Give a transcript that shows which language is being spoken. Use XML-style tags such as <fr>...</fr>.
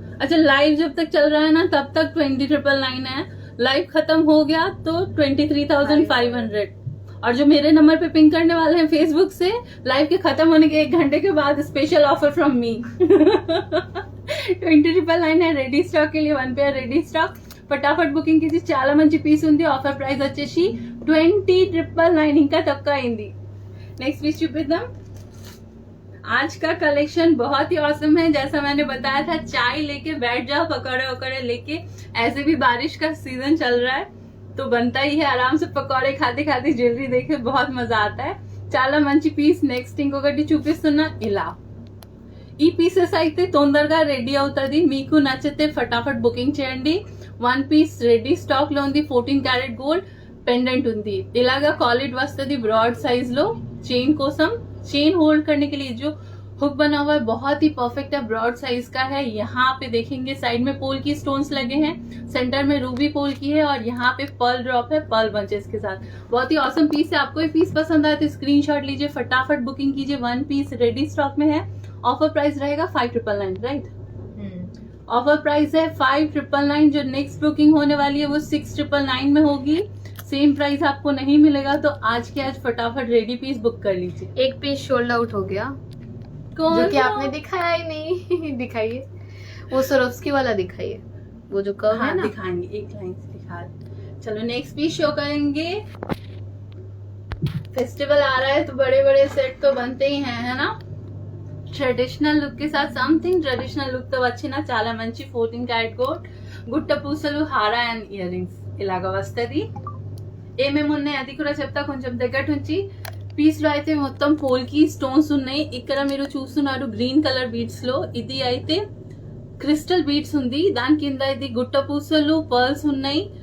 <hi>अच्छा लाइव जब तक चल रहा है ना तब तक 20,999 है, लाइव खत्म हो गया तो 23,500। और जो मेरे नंबर पे पिंक करने वाले हैं फेसबुक से, लाइव के खत्म होने के 1 घंटे के बाद स्पेशल ऑफर फ्रॉम मी 20,999 है रेडी स्टॉक के लिए, 1 पेयर रेडी स्टॉक। फटाफट बुकिंग कीजिए,</hi> <te>చాలా మంచి పీస్ ఉంది। ఆఫర్ ప్రైస్ వచ్చేసి 20,999 ఇంకా తక్కువ అయింది।</te> <hi>नेक्स्ट पीस చూపిద్దాం। आज का कलेक्शन बहुत ही औसम है, जैसा मैंने बताया था चाय लेके बैठ जाओ, पकौड़े वकौड़े लेके, ऐसे भी बारिश का सीजन चल रहा है तो बनता ही है, आराम से पकौड़े खाते खाते ज्वेलरी देखे बहुत मजा आता है।</hi> <te>చాలా మంచి పీస్। నెక్స్ట్ ఇంకొకటి చూపిస్తున్నా ఇలా। ఈ పీసెస్ అయితే తొందరగా రెడీ అవుతుంది, మీకు నచ్చితే ఫటాఫట్ బుకింగ్ చేయండి। 1 పీస్ రెడీ స్టాక్ లో ఉంది, 14 క్యారెట్ గోల్డ్ पेंडेंट ఉంది। ఇలాగా కాలిడ్ వస్తుంది</te> <hi>ब्रॉड साइज लो। चेन కోసం, चेन होल्ड करने के लिए जो हुक बना हुआ है बहुत ही परफेक्ट है, ब्रॉड साइज का है। यहाँ पे देखेंगे साइड में पोल की स्टोन्स लगे हैं, सेंटर में रूबी पोल की है और यहाँ पे पर्ल ड्रॉप है पर्ल बंचेस के साथ। बहुत ही औसम पीस है। आपको ये पीस पसंद आए तो स्क्रीनशॉट लीजिए, फटाफट बुकिंग कीजिए। 1 पीस रेडी स्टॉक में है। ऑफर प्राइस रहेगा 5,999, राइट? ऑफर प्राइस है 5,999। जो नेक्स्ट बुकिंग होने वाली है वो 6,999 में होगी। सेम प्राइस आपको नहीं मिलेगा, तो आज के आज फटाफट रेडी पीस बुक कर लीजिए। एक पीस सोल्ड आउट हो गया, कौन जो कि सा? आपने दिखाया ही नहीं। दिखाइए, वो सरोस्की वाला दिखाइए, वो जो कर्व है हाँ ना। दिखाएंगे, एक लाइन से दिखा दें। चलो नेक्स्ट पीस शो करेंगे। फेस्टिवल आ रहा है तो बड़े बड़े सेट तो बनते ही हैं, है ना।</hi> <te>ట్రెడిషనల్ లుక్</te> <hi>के साथ समथिंग</hi> <te>ట్రెడిషనల్ లుక్ తో వచ్చిన చాలా మంచి 14 క్యారెట్ గోల్డ్ గుట్ట పూసలు హారా అండ్ ఇయర్ రింగ్స్ ఇలాగా వస్తది। ఏమేమి ఉన్నాయి అది కూడా చెప్తా కొంచెం దగ్గర నుంచి। పీస్ లో అయితే మొత్తం పోల్ కి స్టోన్స్ ఉన్నాయి। ఇక్కడ మీరు చూస్తున్నారు గ్రీన్ కలర్ బీడ్స్ లో, ఇది అయితే క్రిస్టల్ బీడ్స్ ఉంది, దాని కింద ఇది గుట్ట పూసలు పర్ల్స్ ఉన్నాయి।</te>